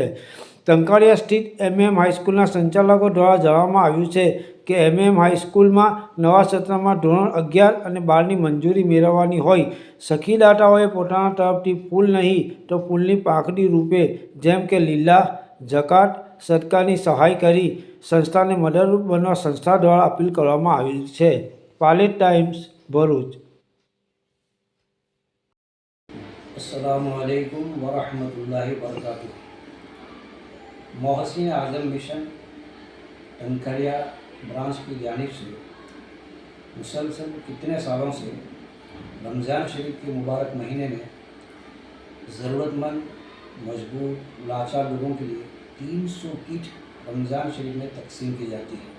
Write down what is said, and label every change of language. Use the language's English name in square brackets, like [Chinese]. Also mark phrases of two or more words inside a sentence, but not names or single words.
[Gujarati] ટંકારિયા સ્થિત હાઈસ્કૂલના સંચાલકો દ્વારા જણાવવામાં આવ્યું છે કે હાઈસ્કૂલમાં નવા સત્રમાં ધોરણ 11 અને 12ની મંજૂરી મેળવવાની હોય સખીદાતાઓએ પોતાના તરફથી ફૂલ નહીં તો ફૂલની પાંખડી રૂપે જેમ કે લીલા, જકાત, સદકાની સહાય કરી સંસ્થાને મદદરૂપ બનવા સંસ્થા દ્વારા અપીલ કરવામાં આવી છે. પાલેજ ટાઈમ્સ, ભરૂચ. [Arabic] السلام عليكم ورحمة الله وبركاته. [Hindi] मोहसीन आज़म मिशन टंकारिया ब्रांच की जानिब से मुसलसल कितने सालों से रमज़ान शरीफ के मुबारक महीने में ज़रूरतमंद मजबूर लाचार लोगों के लिए 300 किट रमज़ान शरीफ में तकसीम की जाती है।